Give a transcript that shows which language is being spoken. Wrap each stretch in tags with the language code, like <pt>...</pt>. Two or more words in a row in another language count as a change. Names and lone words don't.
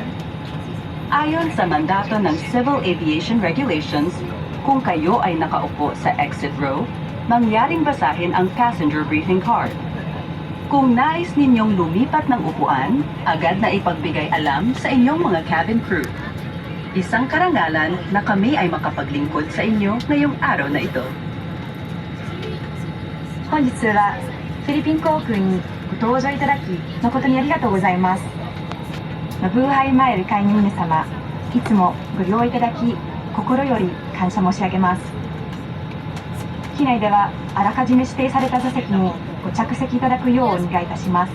<tl>Ayon sa mandato ng Civil Aviation Regulations, kung kayo ay nakaupo sa</tl> <en>exit row,</en> <tl>mangyaring basahin ang</tl> <en>passenger briefing card.</en> <tl>Kung nais ninyong lumipat ng upuan, agad na ipagbigay alam sa inyong mga</tl> <en>cabin crew.</en> <tl>Isang karangalan na kami ay makapaglingkod sa inyo ngayong araw na ito.</tl> <ja>本日はフィリピン航空にご搭乗いただき誠にありがとうございます。マブーハイマイル会員の皆様、いつもご利用いただき心より感謝申し上げます。機内ではあらかじめ指定された座席にご着席いただくようお願いいたします。</ja>